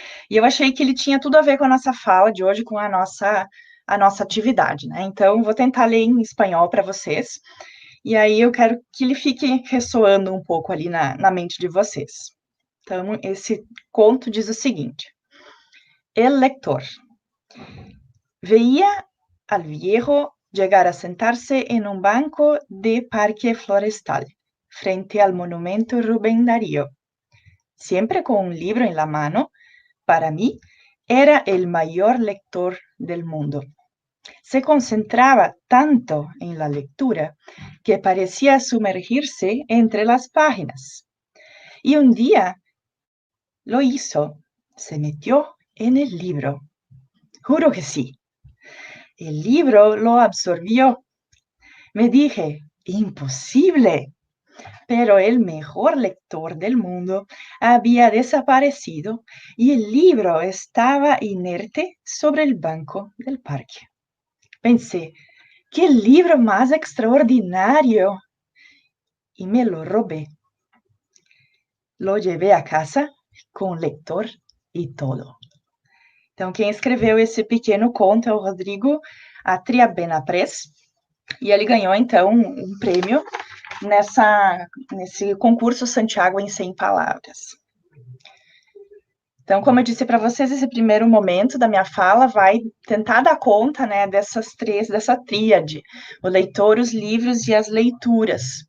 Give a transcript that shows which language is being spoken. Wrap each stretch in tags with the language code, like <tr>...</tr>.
<pt>E eu achei que ele tinha tudo a ver com a nossa fala de hoje, com a nossa atividade, né? Então, vou tentar ler em espanhol para vocês. E aí eu quero que ele fique ressoando um pouco ali na mente de vocês. Então, esse conto diz o seguinte:</pt> <es>El lector. Veía al viejo llegar a sentarse en un banco de parque florestal, frente al monumento Rubén Darío. Siempre con un libro en la mano, para mí era el mayor lector del mundo. Se concentraba tanto en la lectura que parecía sumergirse entre las páginas. Y un día lo hizo, se metió en el libro. Juro que sí. El libro lo absorbió. Me dije, imposible. Pero el mejor lector del mundo había desaparecido y el libro estaba inerte sobre el banco del parque. Pensé, ¡qué libro más extraordinario! Y me lo robé. Lo llevé a casa</es> <pt>com leitor e todo. Então, quem escreveu esse pequeno conto é o Rodrigo Atriabena-Press, e ele ganhou, então, um prêmio nesse concurso Santiago em 100 palavras. Então, como eu disse para vocês, esse primeiro momento da minha fala vai tentar dar conta, né, dessa tríade, o leitor, os livros e as leituras.</pt>